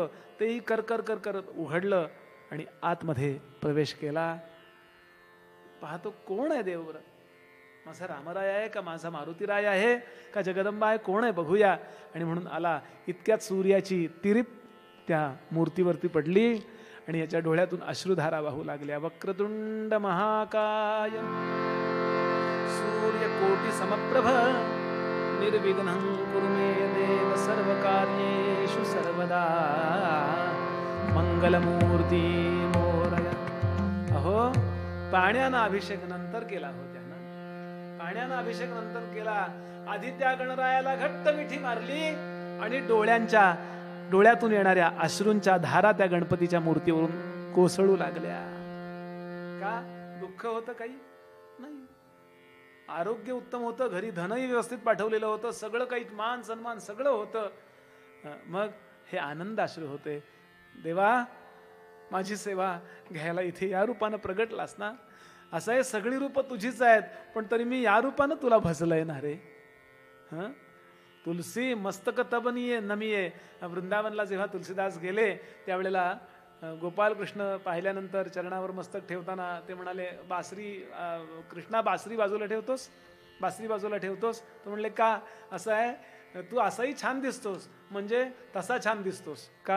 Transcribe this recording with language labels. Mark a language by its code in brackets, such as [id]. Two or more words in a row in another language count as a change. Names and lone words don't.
[mr] तेही कर कर कर करत उघडलं आणि आतमध्ये प्रवेश केला. पाहतो कोण आहे देव, माझा रामराय आहे का माझा मारुतीराय आहे का जगदंबा आहे, कोण आहे बघूया. आणि म्हणून आला. इतक्यात सूर्याची तिरीप त्या मूर्तीवरती पडली आणि याच्या डोळ्यातून अश्रुधारा वाहू लागल्या. [sa] वक्रतुंड महाकाय सूर्यकोटि समप्रभ निर्विघ्नं कुरु मे देव सर्वकार्येषु सर्वदा मंगलमूर्ती मोरया. [mr] अहो, पाण्यानं अभिषेक नंतर केला हो त्यानं. पाण्यानं अभिषेक नंतर केला. आधी त्या गणरायाला घट्ट मिठी मारली आणि डोळ्यातून येणाऱ्या अश्रूंच्या धारा त्या गणपतीच्या मूर्तीवरून कोसळू लागल्या. का? दुःख होतं काही नाही. आरोग्य उत्तम होतं, घरी धनही व्यवस्थित पाठवलेलं होतं, सगळं काही मान सन्मान सगळं होतं. मग हे आनंद अश्रू होते. देवा, माझी सेवा घ्यायला इथे या रूपानं प्रगटलास ना. असं आहे, सगळी रूपं तुझीच आहेत, पण तरी मी या रूपानं तुला भजलंय ना रे. [hi] तुलसी मस्तक तब नमिये. [mr] वृंदावनला जेव्हा तुलसीदास गेले त्यावेळेला गोपालकृष्ण पाहिल्यानंतर चरणावर मस्तक ठेवताना ते म्हणाले, बासरी कृष्णा बासरी बाजूला ठेवतोस, बासरी बाजूला ठेवतोस. तो म्हणले का? असं आहे, तू असाही छान दिसतोस म्हणजे तसा छान दिसतोस का?